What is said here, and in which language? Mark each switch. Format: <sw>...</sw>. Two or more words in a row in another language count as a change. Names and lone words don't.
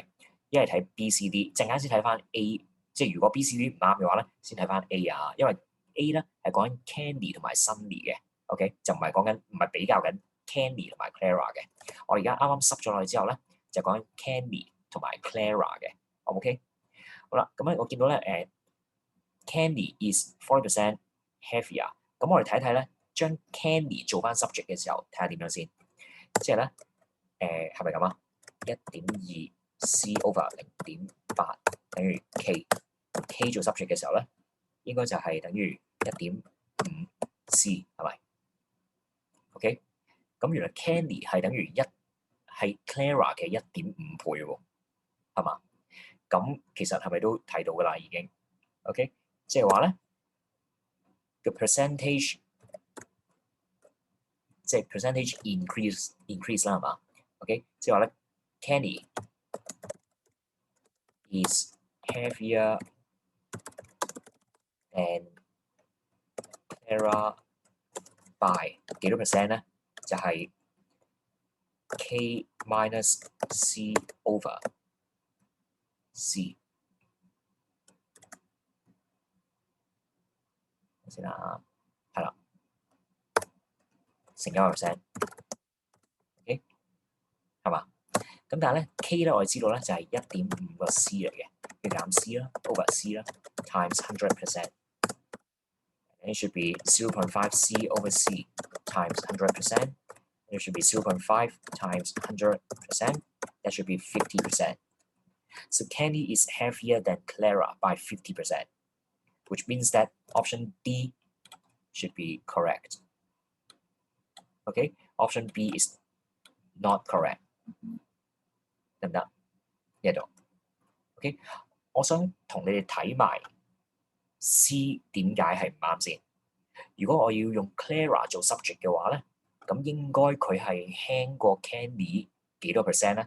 <yue>一係睇 B、C、D，陣間先睇翻 A。即係如果 B、C、D 唔啱嘅話咧，先睇翻 A 啊，因為 A 咧係講緊 Candy 同埋 Sunny 嘅。OK， 就唔係比較緊 Candy 同埋 Clara 嘅。我而家啱啱濕咗落去之後咧，就講緊 Candy 同埋 Clara 嘅。OK， 好啦，咁咧我見到咧</yue> <en>Candy is 40% heavier。</en> <yue>咁我哋睇一睇咧，將 Candy 做翻 subject 嘅時候，睇下點樣先。即係咧係咪咁啊？1.2 c over 0.8等於 k。k 做 subject 嘅時候咧，應該就係等於1.5 c 係咪？OK， 咁原來 Candy 係等於係 Clara 嘅1.5倍喎，係嘛？咁其實係咪都睇到㗎啦已經 ？OK， 即係話咧個 percentage 即係</yue> <en>percentage increase</en> <yue>啦，係嘛 ？OK， 即係話咧</yue> <en>Candy is heavier than Clara by</en> <yue>幾多 percent 咧？就係</yue> <en>K minus C over C</en> <yue>先啦，係啦，乘1%，OK 係嘛？咁但係咧 K 咧我哋知道咧就係1.5個 C 嚟嘅，要減 C 啦 ，</yue> <en>over C</en> <yue>啦 ，</yue> <en>times 100%。 It should be 0.5 C over C times 100%. It should be 0.5 times 100%. That should be 50%. So Candy is heavier than Clara by 50%, which means that option D should be correct. Okay, option B is not correct.</en> <yue>得唔得？呢度 OK， 我想同你哋睇埋 C 點解係唔啱先。如果我要用 Clara 做 subject 嘅話咧，咁應該佢係輕過 Candy 幾多 percent 咧？</yue>